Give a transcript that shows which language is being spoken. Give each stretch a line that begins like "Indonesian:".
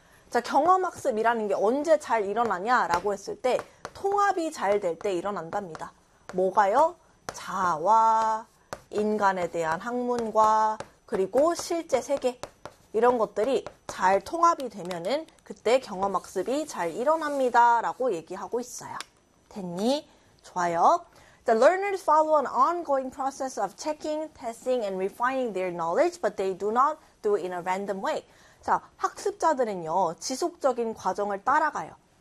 Korean: 자, 경험학습이라는 게 언제 잘 일어나냐 라고 했을 때 통합이 잘 될 때 일어난답니다. 뭐가요? 자아와 인간에 대한 학문과 그리고 실제 세계 이런 것들이 잘 통합이 되면은 그때 경험학습이 잘 일어납니다. 라고 얘기하고 있어요. 됐니? 좋아요.
English: The learners follow an ongoing process of checking, testing, and refining their knowledge, but they do not do it in a random way.
Korean: 자, 학습자들은요, 지속적인 과정을 따라가요.